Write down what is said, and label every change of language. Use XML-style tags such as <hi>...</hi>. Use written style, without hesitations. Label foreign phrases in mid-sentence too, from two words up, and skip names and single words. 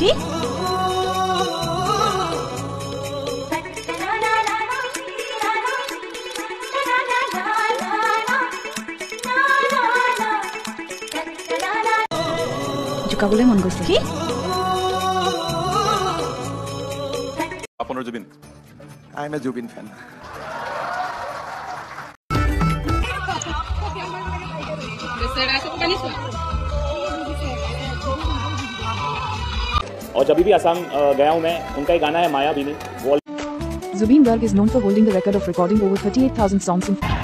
<as>কি জোকাবলৈ মন গৈছে? কি আপোনাৰ জুবিন?</as> <en>I am a Zubeen fan.</en> <hi>और जब भी असम गया हूँ मैं, उनका एक गाना है मायाविनी।</hi> <en>Zubeen Garg is known for holding the record of recording over 38,000 songs in</en>